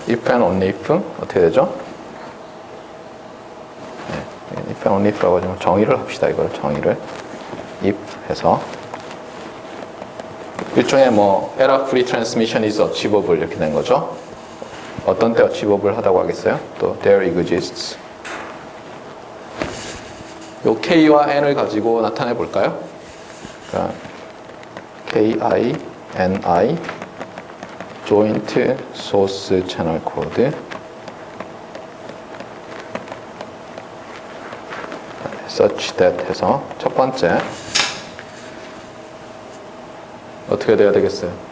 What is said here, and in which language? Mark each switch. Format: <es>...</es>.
<en>if and only if 어떻게 되죠?</en> <ko>네,</ko> <en>if and only if</en> <ko>라고 하지만 정의를 합시다. 이걸 정의를 if 해서 일종의 뭐</ko> <en>error free transmission is achievable</en> <ko>이렇게 된 거죠. 어떤 때 achievable 하다고 하겠어요? 또</ko> <en>there exists</en> <ko>요 K와 N을 가지고 나타내 볼까요?</ko> <en>그러니까 KI, NI joint source channel code such that</en> <ko>해서 첫 번째 어떻게 돼야 되겠어요?</ko>